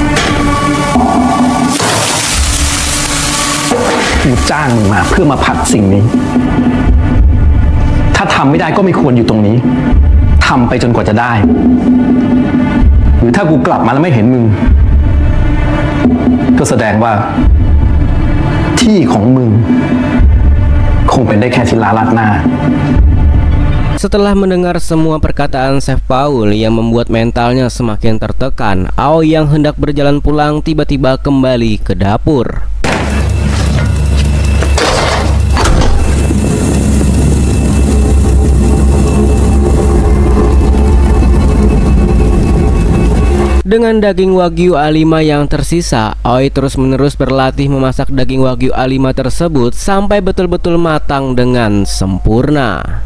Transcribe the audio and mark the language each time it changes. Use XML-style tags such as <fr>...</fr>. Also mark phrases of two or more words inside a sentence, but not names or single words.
<th>กูจ้างมึงมาเพื่อมาผัดสิ่งนี้ ถ้าทำไม่ได้ก็ไม่ควรอยู่ตรงนี้ ทำไปจนกว่าจะได้ หรือถ้ากูกลับมาแล้วไม่เห็นมึง ก็แสดงว่าที่ของมึงคงเป็นได้แค่ศิลาลัดหน้า</th> <id>Setelah mendengar semua perkataan Chef Paul yang membuat mentalnya semakin tertekan, Aoi yang hendak berjalan pulang tiba-tiba kembali ke dapur. Dengan daging Wagyu A5 yang tersisa, Aoi terus-menerus berlatih memasak daging Wagyu A5 tersebut sampai betul-betul matang dengan sempurna.</id>